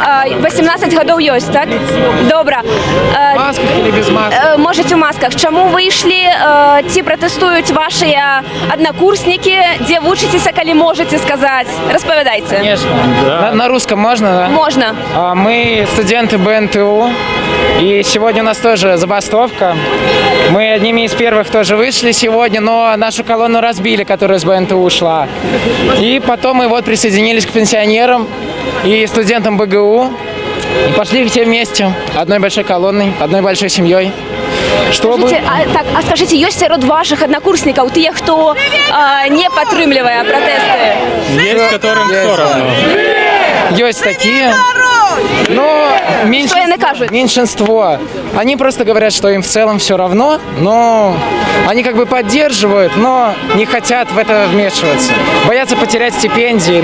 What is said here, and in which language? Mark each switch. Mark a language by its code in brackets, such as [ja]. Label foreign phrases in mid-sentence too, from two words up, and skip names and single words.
[be] 18 гадоў ёсць, так? Добра. [ru] В масках или без масок? Можете в масках. [be] Чаму выйшлі? Ці пратэстуюць вашыя аднакурснікі? Дзе вучыцеся, калі можете сказаць? Распавядайце. [ru] Конечно. На русском можно, да? Можно. Мы студенты БНТУ, и сегодня у нас тоже забастовка. Мы одними из первых тоже вышли сегодня, но нашу колонну разбили, которая с БНТУ ушла. И потом мы вот присоединились к пенсионерам и студентам БГУ. И пошли все вместе, одной большой колонной, одной большой семьей. Чтобы... Скажите, [be] ёсць сярод [ru] ваших однокурсников [be] тыя, хто не падтрымлівае пратэсты? [ru] Есть, которым все равно. Есть такие. Но меньшинство. Они просто говорят, что им в целом все равно, но они как бы поддерживают, но не хотят в это вмешиваться. Боятся потерять стипендии.